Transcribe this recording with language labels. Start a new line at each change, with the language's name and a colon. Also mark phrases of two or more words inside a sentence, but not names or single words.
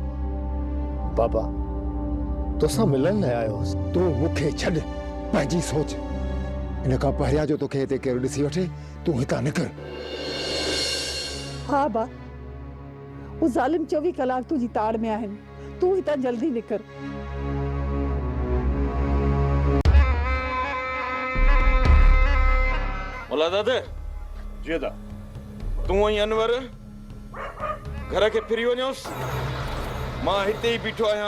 Sindhi: बाबा तोसां मिलण लाइ आयो हुउसि। तूं मूंखे छॾ, पंहिंजी सोच। इन खां पहिरियां जो तोखे हिते केरु ॾिसी वठे, तूं हितां निकिर। हाँ बा, वो जालिम 24 कलाक तुझी ताड़ में आहिनि। तू हितां जल्दी निकर। मुला दादा जी अदा। तूं ऐं अनवर घर खे फिरी वञोसि, मां हिते ई बीठो आहियां।